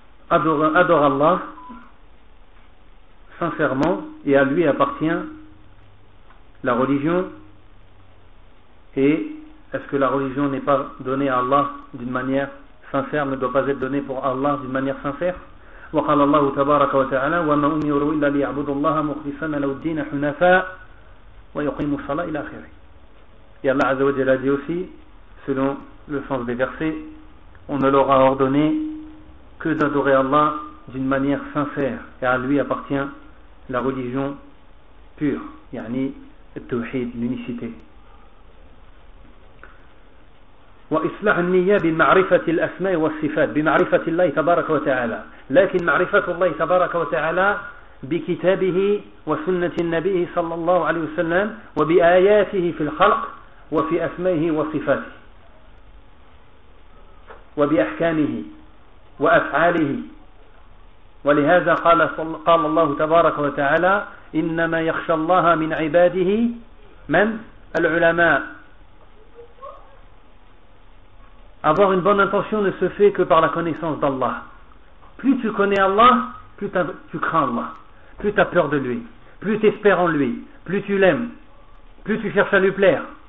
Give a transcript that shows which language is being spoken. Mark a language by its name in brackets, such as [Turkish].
[French] Adore Allah sincèrement et à lui appartient la religion. Et est-ce que la religion n'est pas donnée à Allah d'une manière sincère, ne doit pas être donnée pour Allah d'une manière sincère? [Arabic] وقال الله تبارك وتعالى وما أمروا إلا ليعبدوا الله مخلصين له الدين حنفاء ويقيموا الصلاة إلى آخره. [French] Et Allah Azza wa Jalla a dit aussi, selon le sens des versets, on ne leur a ordonné que d'adorer Allah d'une manière sincère, et à lui appartient la religion pure, yani at-tawhid, l'unicité. [Arabic] Wa islah an-niyya bi ma'rifati al-asma'i wa as-sifat bi ma'rifati Allah tabaraka wa ta'ala. Lakin ma'rifatu Allah tabaraka wa ta'ala bi kitabihi wa sunnati an-nabi sallallahu alayhi wa sallam wa bi ayatihi fil khalq وفي أسمائه وصفاته وبأحكامه وأفعاله. ولهذا قال الله تبارك وتعالى إنما يخشى الله من عباده من العلماء. [French] Avoir une bonne intention ne se fait que par la connaissance d'Allah. Plus tu connais Allah, plus tu crains Allah, plus tu as peur de lui. plus tu espères en lui, plus tu l'aimes, plus tu cherches à lui plaire.